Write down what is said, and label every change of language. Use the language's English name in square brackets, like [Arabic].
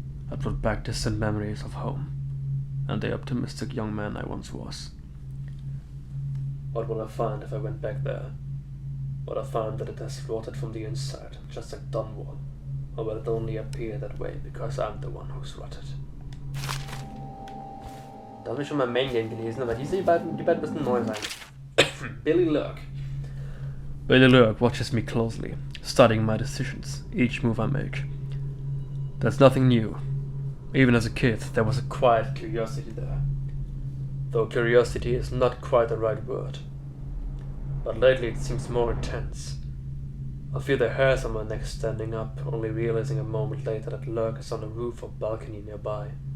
[English] I brought back distant memories of home, and the optimistic young man I once was. What will I find if I went back there? Will I find that it has rotted from the inside, just like Dunwall? Or will it only appear that way because I'm the one who's rotted? [German] Da habe ich schon mal Mängeln gelesen, aber die beiden müssen neu sein. [English] Billy Lurk. Billy Lurk watches me closely, studying my decisions, each move I make. There's nothing new. Even as a kid, there was a quiet curiosity there. Though curiosity is not quite the right word. But lately it seems more intense. I feel the hairs on my neck standing up, only realizing a moment later that Lurk is on a roof or balcony nearby.